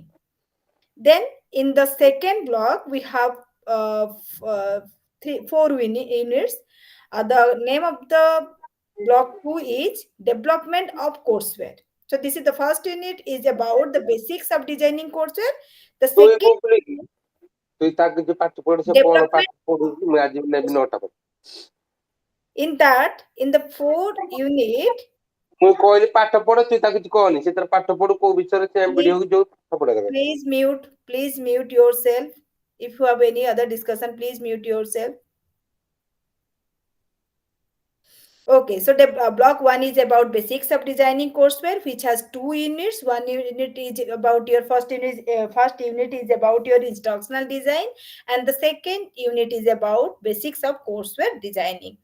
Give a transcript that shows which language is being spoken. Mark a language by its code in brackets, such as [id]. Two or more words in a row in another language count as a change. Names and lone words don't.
[en] Then in the second block we have four units. The name of the block 2 is development of courseware. So this is the first unit is about the basics of designing courseware. The [or] ତୁ [en] second [or] କହୁଥିଲୁ କି ତୁଇ ତାକୁ ଯୋଉ ପାଠ ପଢୁ ସେ କଣ [en] development, [or] ପାଠ ପଢୁଛି ମୁଁ ଆଜି ନେବି 9ଟା ପରେ. [en] in that in the 4 unit, [or] ମୁଁ କହିଲି ପାଠ ପଢ ତୁଇ ତାକୁ କିଛି କହନି ସେ ତାର ପାଠ ପଢୁ କୋଉ ବିଷୟରେ ସେ [en] please [or] ଭିଡିଓ ଯୋଉ ପାଠ ପଢା କଥା. [en] please mute yourself. If you have any other discussion, please mute yourself. Okay, so the block 1 is about basics of designing courseware, which has 2 units. One unit is about your first unit is about your instructional design, and the second unit is about basics of courseware designing.